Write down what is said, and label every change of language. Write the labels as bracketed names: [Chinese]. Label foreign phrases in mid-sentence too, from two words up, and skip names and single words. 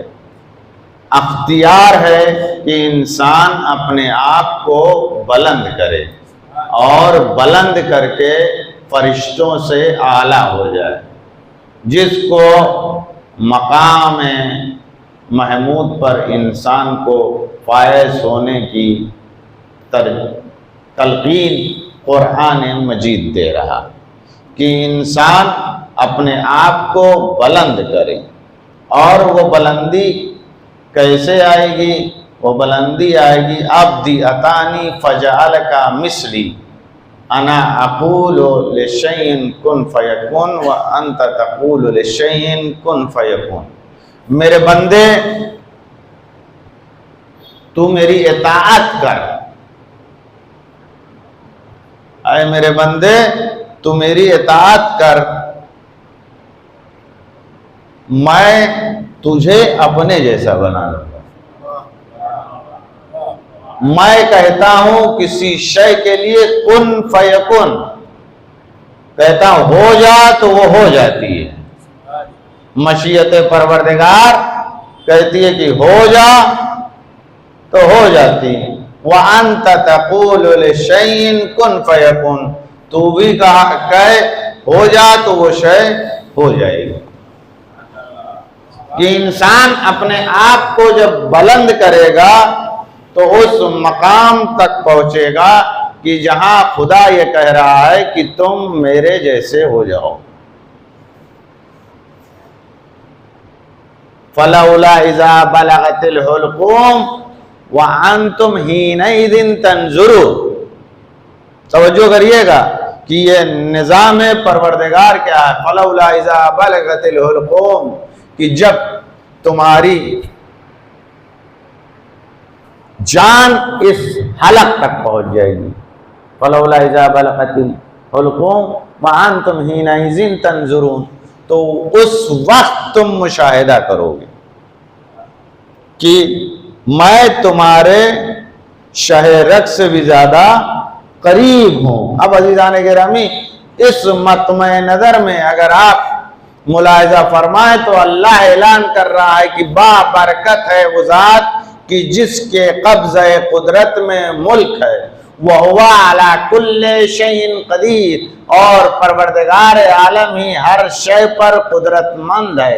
[Hindi] अख्तियार है कि इंसान अपने आप को बुलंद करे और बुलंद करके फरिश्तों से आला हो जाए, जिसको मकाम महमूद पर इंसान को फायज़ होने की तलकीन कुरान मजीद दे रहा कि इंसान अपने आप को बुलंद करे। और वो बुलंदी कैसे आएगी? वो बुलंदी आएगी [Arabic] عبدي أطعني فأجعلك مثلي أنا أقول لشيء كن فيكون وأنت تقول لشيء كن فيكون व अंत तक़ूलु लिशैइन कुन फ़यकुन। [Hindi] मेरे बंदे तू मेरी इताअत कर, आए मेरे बंदे तू मेरी इताअत कर, मैं तुझे अपने जैसा बना लूंगा। मैं कहता हूं किसी शय के लिए [Arabic] كن فيكون, [Hindi] कहता हूं हो जा तो वो हो जाती है। मशीयत परवरदिगार कहती है कि हो जा तो हो जाती है। [Arabic] وأنت تقول لشيء كن فيكون, [Hindi] तू भी कहे हो जा तो वो शय हो जाएगी। कि इंसान अपने आप को जब बुलंद करेगा तो तो उस मकाम तक पहुंचेगा कि जहां खुदा ये कह रहा है कि तुम मेरे जैसे हो जाओ। [Arabic] فلولا إذا بلغت الحلقوم وأنتم حينئذ تنظرون. [Hindi] तवज्जो करिएगा कि ये निज़ाम परवरदिगार क्या है। [Arabic] فلولا إذا بلغت الحلقوم, [Hindi] कि जब तुम्हारी जान इस हलक तक पहुंच जाएगी। [Arabic] فلولا إذا بلغت الحلقوم وأنتم حينئذ تنظرون, [Hindi] तो उस वक्त तुम मुशाहिदा करोगे कि मैं तुम्हारे शहरक से भी ज्यादा करीब हूं। अब अज़ीज़ान गिरामी, इस मतमे नजर में अगर आप मुलाहिज़ा फरमाएं तो अल्लाह ऐलान कर रहा है कि बाबरकत है वो ज़ात कि जिसके कब्ज़े कुदरत में मुल्क है, [Arabic] وهو على كل شيء قدير, [Hindi] और परवरदिगार आलम ही हर शय पर कुदरतमंद है।